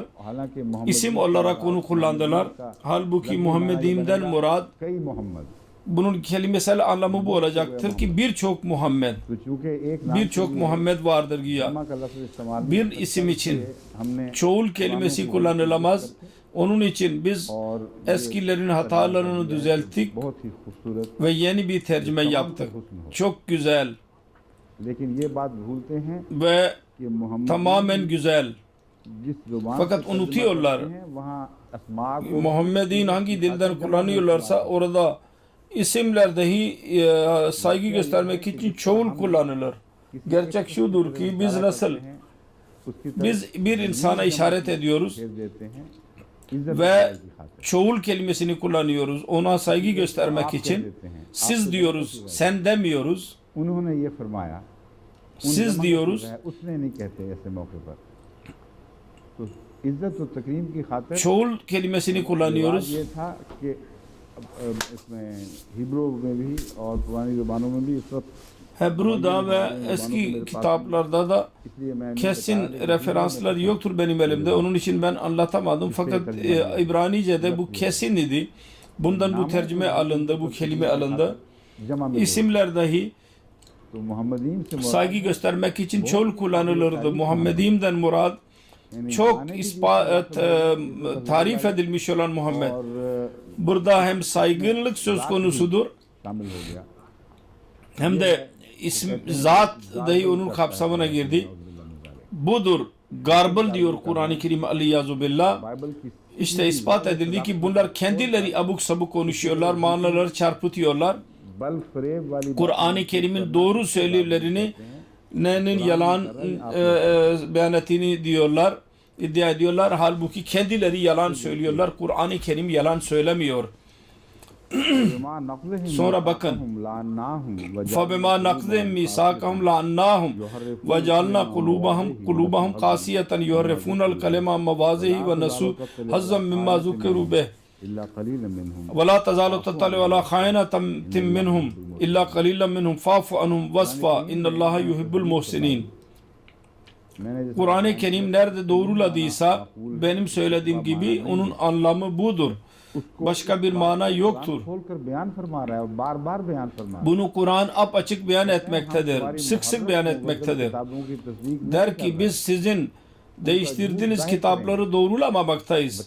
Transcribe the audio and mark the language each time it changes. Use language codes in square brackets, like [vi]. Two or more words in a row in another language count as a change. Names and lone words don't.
[tr] İsim olarak onu kullandılar. Halbuki Muhammedim'den murad, bunun kelimesel anlamı bu olacaktır ki birçok Muhammed, birçok Muhammed vardır güya. Bir isim için çoğul kelimesi kullanılamaz. Onun için biz और eskilerin hatalarını düzelttik [ur] بہت ہی خوبصورت, [tr] ve yeni bir tercüme yaptık. Çok güzel [ur] لیکن یہ بات بھولتے ہیں [tr] ve [ur] کہ محمد [tr] tamamen güzel. [ur] جس زبان [tr] Fakat [ur] سے ترجمہ [tr] unutuyorlar. [ur] کرتے ہیں، وہاں اسماء کو [tr] Muhammed'in hangi dilden kullanıyorlarsa orada isimler dahi saygı göstermek için çoğul kullanılır. Gerçek şudur ki biz nasıl biz bir insana işaret ediyoruz ve çoğul kelimesini kullanıyoruz ona saygı göstermek için. Siz diyoruz, sen demiyoruz. [ur] انہوں نے یہ فرمایا, [tr] Siz diyoruz. [ur] اس نے نہیں کہتے ایسے موقع پر۔ تو عزت اور تکریم کی خاطر [tr] Çoğul kelimesini kullanıyoruz. [ur] یہ تھا کہ اس میں ہیبرو میں بھی اور پرانی زبانوں میں بھی اس وقت [tr] Hebru'da ve eski kitaplarda da kesin referanslar yoktur benim elimde. Onun için ben anlatamadım. Fakat İbranice'de bu kesin idi. Bundan bu tercüme alındı, bu kelime alındı. İsimler dahi [ur] تو محمدین سے [tr] saygı göstermek için çoğul kullanılırdı. Muhammedim'den murad çok tarif edilmiş olan Muhammed. Burada hem saygınlık söz konusudur [ur] شامل ہو گیا. [tr] hem de isim zat dahi onun kapsamına girdi. Budur. Garbıl diyor Kur'an-ı Kerim [ar] العياذ بالله. [ur] بائبل کی [tr] İşte ispat edildi ki bunlar kendileri abuk sabuk konuşuyorlar, manaları çarpıtıyorlar. [ur] بل فریب والی [tr] Kur'an-ı Kerim'in doğru söylediklerini nenin yalan beyan ettiğini diyorlar, iddia ediyorlar. Halbuki kendileri yalan söylüyorlar. Kur'an-ı Kerim yalan söylemiyor. Sonra bakın. [ar] فَبِمَا نَقْضِهِمْ مِيثَاقَهُمْ لَعَنَّاهُمْ وَجَعَلْنَا قُلُوبَهُمْ قَاسِيَةً يُحَرِّفُونَ الْكَلِمَ عَن مَّوَاضِعِهِ وَنَسُوا حَظًّا مِّمَّا ذُكِّرُوا بِهِ إلا قليلا منهم ولا تزال تطلع على خائنة منهم إلا قليلا منهم فاعف عنهم واصفح إن الله يحب المحسنين. [tr] Kur'an-ı Kerim nerede doğruladıysa benim söylediğim gibi onun anlamı budur. Başka bir mana yoktur. Bunu Kur'an apaçık beyan etmektedir. Sık sık beyan etmektedir. Der ki biz sizin değiştirdiğiniz kitapları doğrulamamaktayız.